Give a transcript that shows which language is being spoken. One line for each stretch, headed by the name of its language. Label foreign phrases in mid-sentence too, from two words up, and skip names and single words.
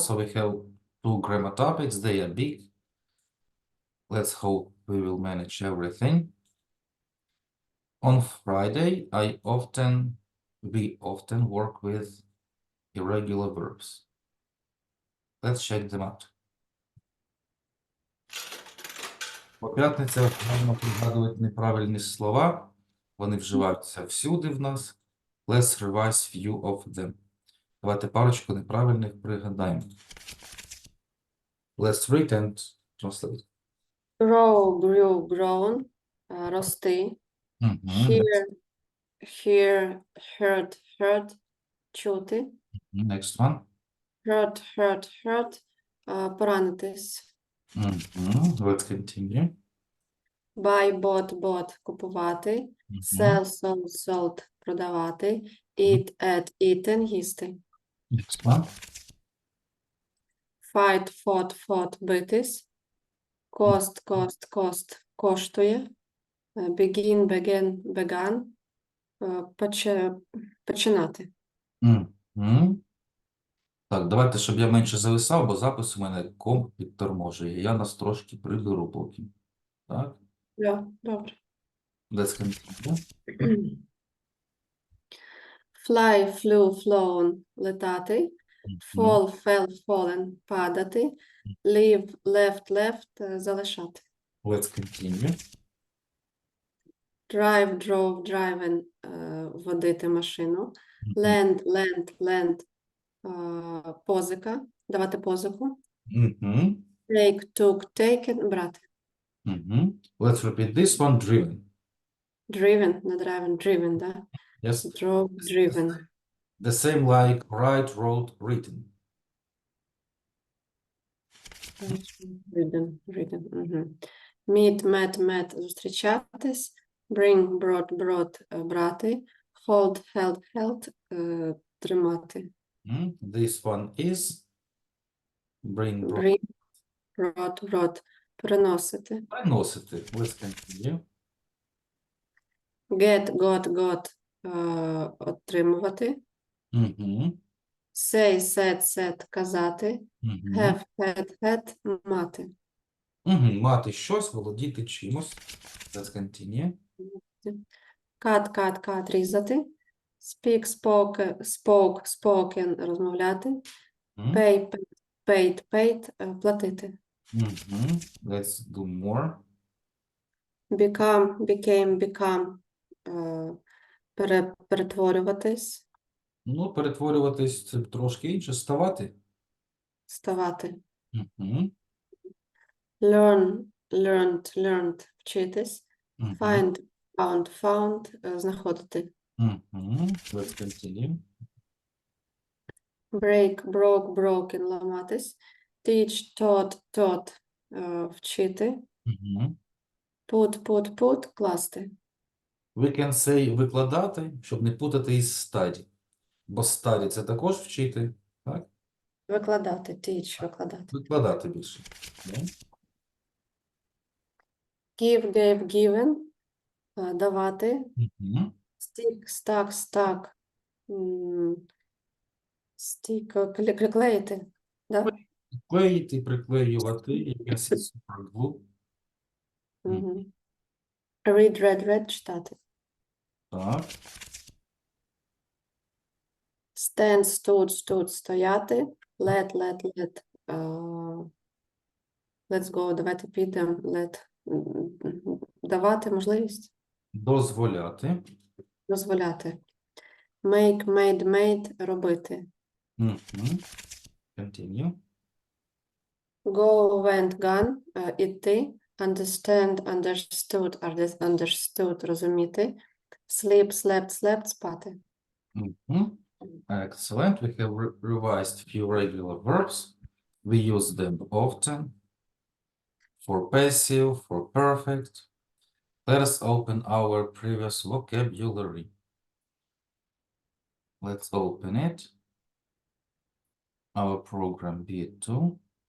English: So we have two grammar topics. They are big. Let's hope we will manage everything. On Friday, we often work with irregular verbs. Let's check them out.
Ukrainian: По п'ятницях можна пригадувати неправильні слова. Вони вживаються всюди в нас.
English: Let's revise few of them.
Ukrainian: Давайте парочку неправильних пригадаємо.
English: Let's read and translate. Grow, grew, grown, рости. Hear, hear, heard, heard, чути. Next one. Hurt, hurt, hurt, поранитись. Let's continue. Buy, bought, bought, купувати. Sell, sold, sold, продавати. Eat, ate, eaten, їсти. Next one. Fight, fought, fought, битись. Cost, cost, cost, коштує. Begin, began, began,
Ukrainian: починати. Так, давайте, щоб я менше зависав, бо запис у мене комп підторможує. Я нас трошки приберу поки. Так? Да, добре.
English: Let's continue. Fly, flew, flown, летати. Fall, fell, fallen, падати. Leave, left, left, залишати. Let's continue. Drive, drove, driven,
Ukrainian: водити машину.
English: Lend, lent, lent,
Ukrainian: позика, давати позику.
English: Take, took, taken, брати. Let's repeat this one. Driven. Driven, не driven, driven, да? Yes. Drove, driven. The same like write, wrote, written. Written. Meet, met, met, зустрічатись. Bring, brought, brought, брати. Hold, held, held, тримати. This one is bring, brought. Bring, brought, brought,
Ukrainian: переносити. Приносити.
English: Let's continue. Get, got, отримувати. Say, said, said, казати. Have, had,
Ukrainian: мати. Мати щось, володіти чимось.
English: Let's continue. Cut, різати. Speak, spoke, spoken, розмовляти. Pay, paid, платити. Let's do more. Become, became,
Ukrainian: перетворюватись. Ну, перетворюватись це трошки інше. Ставати. Ставати.
English: Learn, learned, вчитись. Find, found, знаходити. Let's continue. Break, broken, ламатись. Teach, taught, вчити. Put, класти. We can say
Ukrainian: викладати, щоб не путати із study. Бо study – це також вчити, так? Викладати, teach, викладати. Викладати більше.
English: Give, gave, given, давати. Stick, stuck, stick,
Ukrainian: приклеїти, да? Клеїти, приклеювати, якийсь суперглу. Мгм.
English: Read, read,
Ukrainian: читати. Так.
English: Stand, stood, стояти. Let. Let's go,
Ukrainian: давайте підемо. Давати можливість. Дозволяти. Дозволяти.
English: Make, made,
Ukrainian: робити. Мгм.
English: Continue. Go, went, gone, іти. Understand, understood, розуміти. Sleep, slept,
Ukrainian: спати. Мгм.
English: Excellent. We have revised few regular verbs. We use them often for passive, for perfect. Let us open our previous vocabulary. Let's open it. Our program B2.